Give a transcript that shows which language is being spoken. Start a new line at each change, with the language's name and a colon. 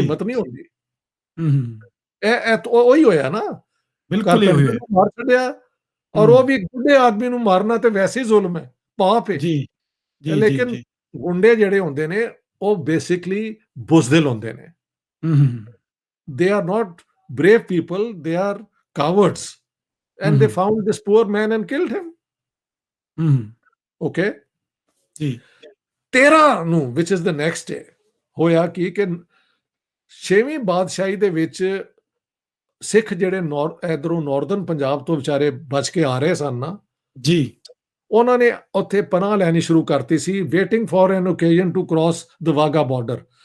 Punjabi: ਹਿੰਮਤ ਨਹੀਂ ਹੁੰਦੀ। ਹੂੰ, ਹੂੰ, ਇਹ ਤਾਂ ਉਹੀ ਹੋਇਆ ਨਾ, ਬਿਲਕੁਲ ਇਹੋ
English: carpenter
Punjabi: ਹੈ। ਨੂੰ ਮਾਰ ਛੱਡਿਆ। ਔਰ ਉਹ ਹੂੰ, ਵੀ ਇੱਕ ਬੁੱਢੇ ਆਦਮੀ ਨੂੰ ਮਾਰਨਾ ਤੇ ਵੈਸੇ ਹੀ ਜ਼ੁਲਮ ਹੈ, ਪਾਪ ਹੈ। ਜੀ, ਜੀ, ਜੀ, ਲੇਕਿਨ ਜੀ। ਗੁੰਡੇ ਜਿਹੜੇ ਹੁੰਦੇ ਨੇ ਉਹ ਬੇਸਿਕਲੀ ਬੁਜ਼ਦਿਲ ਹੁੰਦੇ ਨੇ। ਹੂੰ, ਹੂੰ,
English: They are not brave people, they are cowards, hmm, and they hmm, found this poor man and killed him. Hmm, Okay,
Punjabi: ਜੀ, 13 ਨੂੰ
English: which is the next day
Punjabi: ਹੋਇਆ ਕਿ 6ਵੀਂ ਬਾਦਸ਼ਾਹੀ ਦੇ ਵਿੱਚ ਸਿੱਖ ਜਿਹੜੇ ਇਧਰੋਂ ਨਾਰਦਰਨ ਪੰਜਾਬ ਤੋਂ ਵਿਚਾਰੇ ਬਚ ਕੇ ਆ ਰਹੇ ਸਨ ਨਾ, ਜੀ, ਉਹਨਾਂ ਨੇ ਉੱਥੇ ਪਨਾਹ ਲੈਣੀ ਸ਼ੁਰੂ ਕਰਤੀ ਸੀ,
English: Waiting for an occasion to cross the Wagah border.